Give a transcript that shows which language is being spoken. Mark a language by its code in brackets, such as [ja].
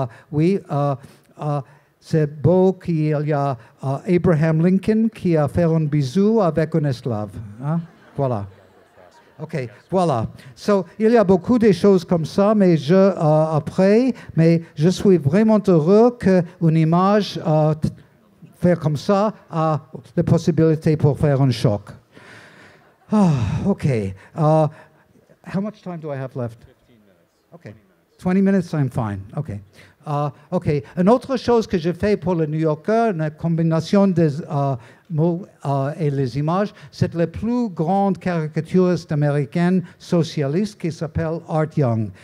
[fr] Oui, c'est beau qu'il y a Abraham Lincoln qui a fait un bisou avec un esclave. Hein? Voilà. OK, voilà. So, il y a beaucoup de choses comme ça, mais après, mais je suis vraiment heureux qu'une image faire comme ça a la possibilité pour faire un choc. [en] OK. How much time do I have left? 15 minutes. OK. 20 minutes, I'm fine. OK. OK. [fr] Une autre chose que j'ai fait pour le New Yorker, une combinaison des mots et les images, c'est le plus grand caricaturiste américain socialiste qui s'appelle Art Young.